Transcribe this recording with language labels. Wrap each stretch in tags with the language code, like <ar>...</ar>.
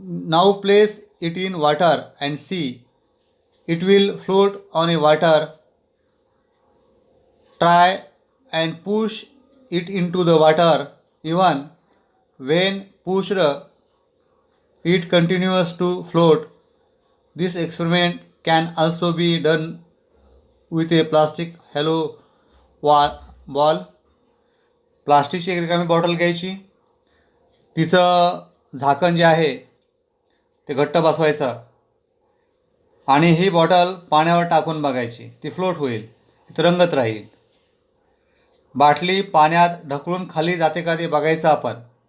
<en>Now place it in water and see it will float on a water. Try and push it into the water. Even when pushed it continues to float. This experiment can also be done with a plastic hollow ball.</en> <mr>प्लास्टिकची एक रिकामी bottle घ्यायची, तिचं झाकण जे आहे ते घट्ट बसवायचं आणि ही बॉटल पाण्यावर टाकून बघायची. ती फ्लोट होईल, ती तरंगत राहील. बाटली पाण्यात ढकलून खाली जाते का ते बघायचं आपण.</mr>